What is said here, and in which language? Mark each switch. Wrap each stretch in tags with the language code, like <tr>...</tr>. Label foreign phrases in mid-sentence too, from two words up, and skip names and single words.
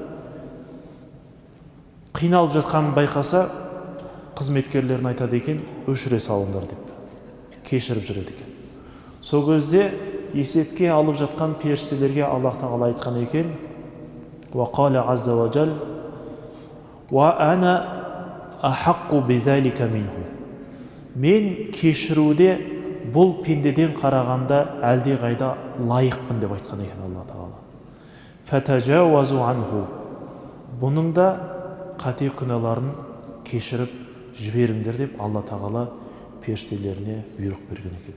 <kk>Қиналып жатқанын байқаса, қызметкерлерін айтады екен, өшіре салыңдар деп. Кешіріп жүреді екен. Сол кезде есепке алып жатқан періштелерге Аллах тағала айтқан екен:</kk> <ar>وقال عز وجل وأنا أحق بذلك منه.</ar> <kk>Мен кешіруде бұл пендеден қарағанда әлде қайда лайықпын деп айтқан екен Алла тағала.</kk> <ar>فتجاوزوا عنه.</ar> <kk>Бұның да қате күнәларын кешіріп жіберіңдер деп Алла тағала періштелеріне бұйрық берген екен.</kk>